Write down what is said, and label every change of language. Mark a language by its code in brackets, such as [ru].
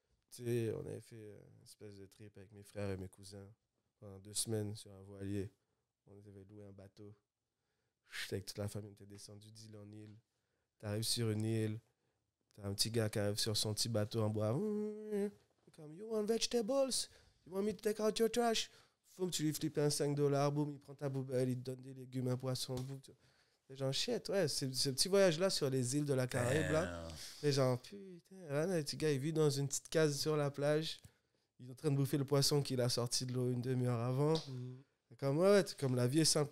[fr] Tu sais, on avait fait une espèce de trip avec mes frères et mes cousins pendant 2 semaines sur un voilier. On avait loué un bateau. J'étais avec toute la famille, on était descendu d'île en île. T'arrives sur une île, t'as un petit gars qui arrive sur son petit bateau en bois. [en] Comme, you want vegetables? You want me to take out your trash? [fr] Faut que tu lui flippes un $5, boum, il prend ta poubelle, il te donne des légumes, un poisson, boum. C'est genre, shit, ouais, ce petit voyage-là sur les îles de la Caraïbe, là. [en] Damn. [fr] Et genre, putain, le petit gars, il vit dans une petite case sur la plage. Il est en train de bouffer le poisson qu'il a sorti de l'eau une demi-heure avant. Comme, ouais, comme la vie est simple.